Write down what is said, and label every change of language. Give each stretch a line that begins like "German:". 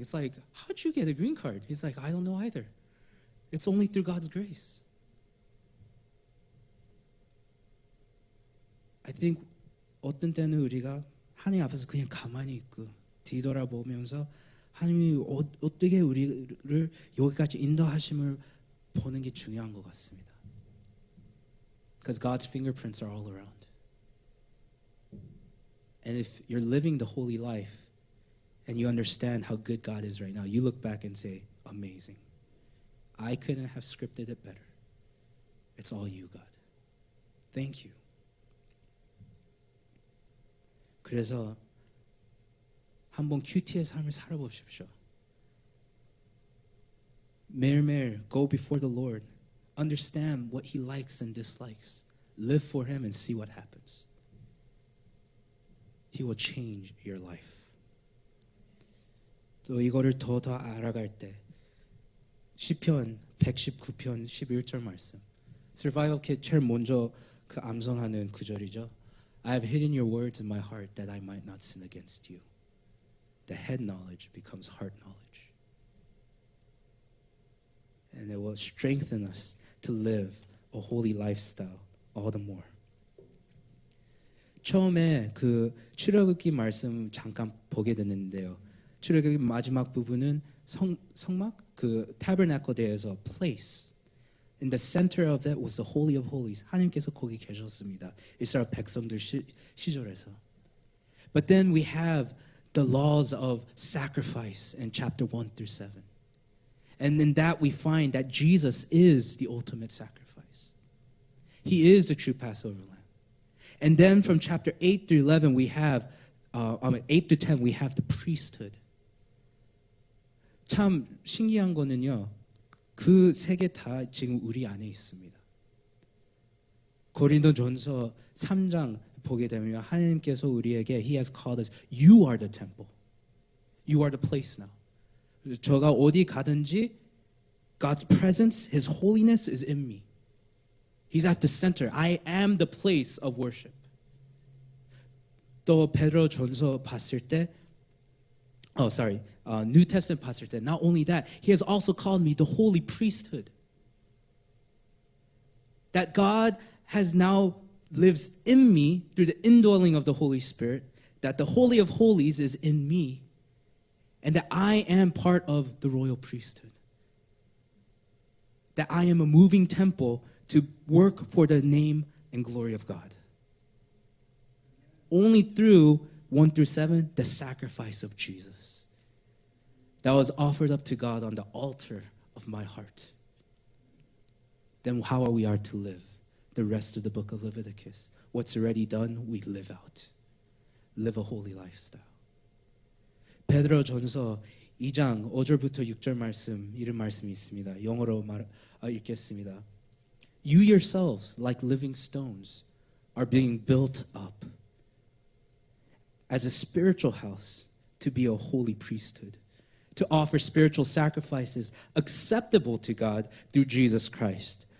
English: It's like, how'd you get a green card? He's like, I don't know either. It's only through God's grace. I think
Korean: 어떤 때는 우리가 하나님 앞에서 그냥 가만히 있고 뒤돌아보면서 하나님이 어떻게 우리를 여기까지 인도하심을 보는 게 중요한 것 같습니다.
English: Because God's fingerprints are all around. And if you're living the holy life and you understand how good God is right now, you look back and say, amazing. I couldn't have scripted it better. It's all you, God. Thank you.
Korean: 그래서 한번 큐티의 삶을 살아보십시오. 매일매일
English: go before the Lord. Understand what He likes and dislikes. Live for Him and see what happens. He will change your life.
Korean: 또 이거를 더 알아갈 때 시편 119편 11절 말씀. Survival Kit 제일 먼저 그 암송하는 구절이죠.
English: I have hidden your words in my heart that I might not sin against you. The head knowledge becomes heart knowledge. And it will strengthen us to live a holy lifestyle all the more.
Korean: 처음에 그 출애굽기 말씀 잠깐 보게 됐는데요. 출애굽기 마지막 부분은 성막 그 tabernacle 대에서 place.
English: In the center of that was the holy of holies.
Korean: 하나님께서 거기 계셨습니다. 이스라엘 백성들 시절에서.
English: But then we have the laws of sacrifice in chapter 1 through 7. And in that we find that Jesus is the ultimate sacrifice. He is the true Passover lamb. And then from chapter 8 through 11 we have 8 to 10 we have the priesthood.
Korean: 참 신기한 거는요. 그 세 개 다 지금 우리 안에 있습니다. 고린도전서 3장 보게 되면 하나님께서 우리에게
English: He has called us. You are the temple. You are the place now.
Korean: 저가 어디 가든지
English: God's presence, His holiness is in me. He's at the center. I am the place of worship.
Korean: 또 베드로전서 봤을 때
English: New Testament
Korean: 봤을 때
English: not only that, He has also called me the holy priesthood. That God has now lives in me through the indwelling of the Holy Spirit, that the Holy of Holies is in me, and that I am part of the royal priesthood. That I am a moving temple to work for the name and glory of God. Only through 1 through 7, the sacrifice of Jesus that was offered up to God on the altar of my heart. Then how are we to live the rest of the book of Leviticus? What's already done, we live out. Live a holy lifestyle.
Korean: 베드로전서 2장 5절부터 6절 말씀, 이런 말씀이 있습니다. 영어로 읽겠습니다.
English: You yourselves, like living stones, are being built up as a spiritual house to be a holy priesthood, to offer spiritual sacrifices acceptable to God through Jesus Christ.